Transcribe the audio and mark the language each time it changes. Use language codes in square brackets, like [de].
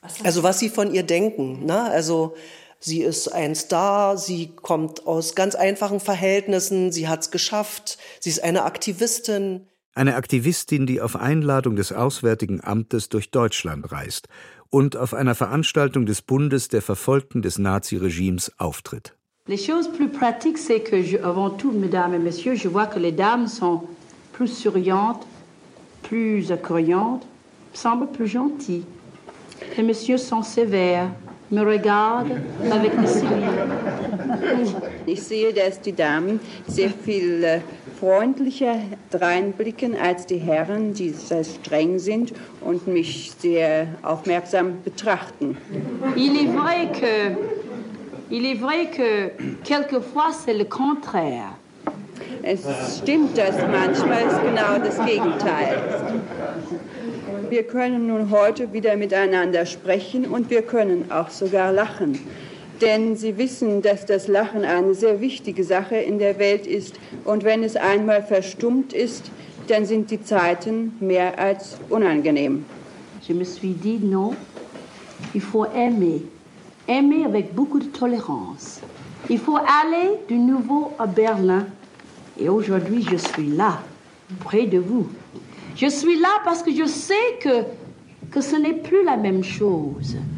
[de] Also was sie von ihr denken. Ne? Also sie ist ein Star, sie kommt aus ganz einfachen Verhältnissen, sie hat's geschafft, sie ist eine Aktivistin. Eine Aktivistin, die auf Einladung des Auswärtigen Amtes durch Deutschland reist und auf einer Veranstaltung des Bundes der Verfolgten des Naziregimes auftritt. [fr] Les choses plus pratiques, c'est que je, avant tout, mesdames et messieurs, je vois que les dames sont plus souriantes, plus accueillantes, semblent plus gentilles. Les messieurs sont sévères. Me regarde avec des sourires. [de] Ich sehe, dass die Damen sehr viel freundlicher dreinblicken als die Herren, die sehr streng sind und mich sehr aufmerksam betrachten. [fr] Il est vrai que, quelquefois c'est le contraire. [de] Es stimmt, dass manchmal ist genau das Gegenteil. Wir können nun heute wieder miteinander sprechen und wir können auch sogar lachen. Denn Sie wissen, dass das Lachen eine sehr wichtige Sache in der Welt ist. Und wenn es einmal verstummt ist, dann sind die Zeiten mehr als unangenehm. [fr] Je me suis dit, non, il faut aimer. Aimer avec beaucoup de tolérance. Il faut aller de nouveau à Berlin. Et aujourd'hui, je suis là, près de vous. Je suis là parce que je sais que ce n'est plus la même chose.